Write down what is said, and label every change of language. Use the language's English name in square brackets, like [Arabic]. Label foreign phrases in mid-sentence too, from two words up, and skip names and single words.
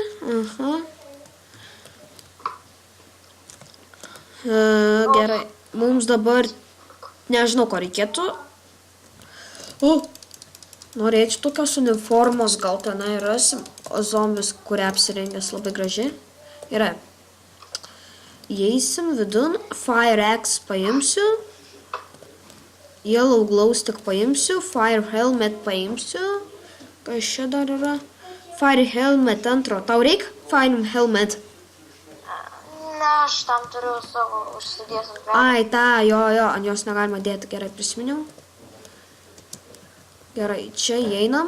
[Lithuanian] Gerai. Mums dabar, nežinau, ko reikėtų. Norėčiau tokios uniformos, gal tenai rasim. O zombis, kurią apsirengęs labai gražiai. Gerai. Įeisim vidun. Fire Axe paimsiu. Yellow Glow Stick paimsiu. Fire Helmet paimsiu. Kas čia dar yra? Fire Helmet antro. Tau reikia Fire Helmet? Ne, aš tam turiu savo užsidėjęs ant veido. Ai, jo, ant jos negalima dėti. Gerai, prisiminiau. Gerai, čia įeinam.